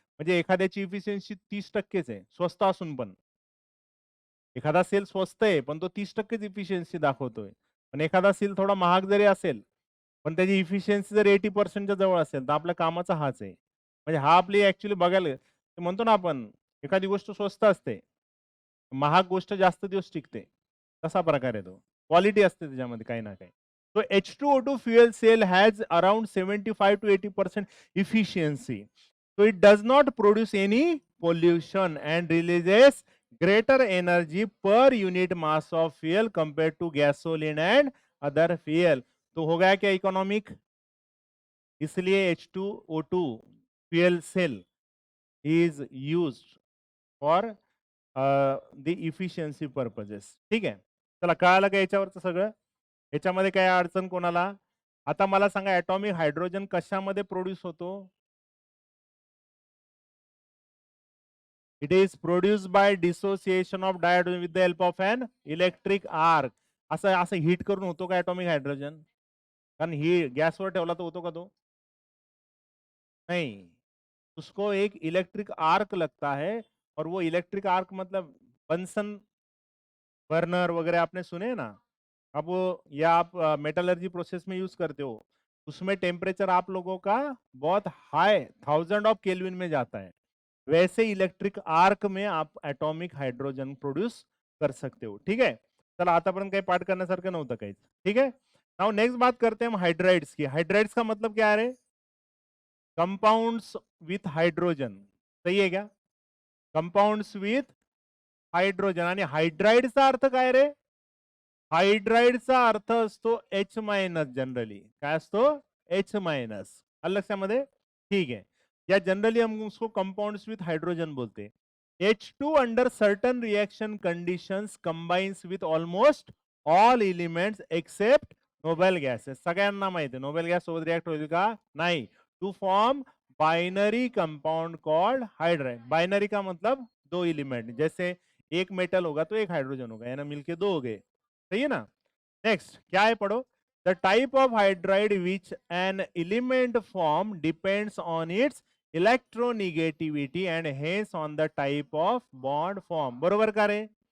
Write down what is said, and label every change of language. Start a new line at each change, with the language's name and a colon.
Marathi: म्हणजे एखाद्याची इफिशियन्सी 30%च आहे स्वस्त असून पण. एखादा सेल स्वस्त आहे पण तो 30%च इफिशियन्सी दाखवतोय, पण एखादा सेल थोडा महाग जरी असेल पण त्याची इफिशियन्सी जर 80% जवळ असेल तर आपल्या कामाचा हाच आहे. म्हणजे हा आपली ऍक्च्युली बघायला म्हणतो ना आपण, एखादी गोष्ट स्वस्त असते, महाग गोष्ट जास्त दिवस टिकते, तसा प्रकार आहे तो. क्वालिटी असते त्याच्यामध्ये काही ना काही.
English: So H2O2 fuel cell has around 75 to 80% efficiency. So it does not produce any pollution and releases greater energy per unit mass of fuel compared to gasoline and other fuel.
Hindi: तो हो गया क्या economic. इसलिए
English: H2O2 fuel cell is used for the efficiency purposes.
Marathi: ठीक आहे, चला कळालं का याच्यावरचं सगळं. याच्यामध्ये काय अडचण कोणाला? आता मला सांगा ऍटॉमिक हायड्रोजन कशामध्ये प्रोड्यूस होतो?
English: It is produce by dissociation of dihydrogen with the help of an electric arc.
Marathi: असं असं हीट करून होतो का ऍटॉमिक हायड्रोजन? कारण ही गॅसवर ठेवला तर होतो का तो?
Hindi: नहीं, उसको एक इलेक्ट्रिक आर्क लगता है, और वो इलेक्ट्रिक आर्क मतलब बंसन बर्नर वगैरह आपने सुने ना. अब वो या आप मेटलर्जी प्रोसेस में यूज करते हो, उसमें टेम्परेचर आप लोगों का बहुत हाई 1000 केल्विन में जाता है. वैसे इलेक्ट्रिक आर्क में आप एटॉमिक हायड्रोजन प्रोड्यूस कर सकते हो. ठीक है,
Marathi: चला आतापर्यंत काही पाठ करण्यासारखं नव्हतं काहीच.
Hindi: ठीक है, नाउ नेक्स्ट बात करते हैं हम हाइड्राइड्स की. हाइड्राइड्स का मतलब क्या है?
English: Compounds with hydrogen.
Hindi: सही है क्या?
English: Compounds with hydrogen.
Marathi: आणि हायड्राइडचा अर्थ काय रे? हायड्राइडचा अर्थ असतो H मायनस. जनरली काय असतो? H minus. आलं लक्षामध्ये?
Hindi: ठीक है, या जनरली हम उसको
English: compounds with hydrogen
Hindi: बोलते हैं.
English: H2 under certain reaction conditions combines with almost all elements except noble gases.
Marathi: सगळ्यांना माहिती आहे नोबेल गॅस सोबत रिएक्ट होईल का? नाही.
English: To form binary compound called hydride.
Hindi: Binary का मतलब दो एलिमेंट, जैसे एक मेटल होगा तो एक हाइड्रोजन होगा, यानी मिलके दो हो गए. सही है ना. नेक्स्ट क्या है, पढ़ो.
English: The type of hydride which an element form depends on its electronegativity and hence on the type of bond form.
Marathi: बरोबर का रे?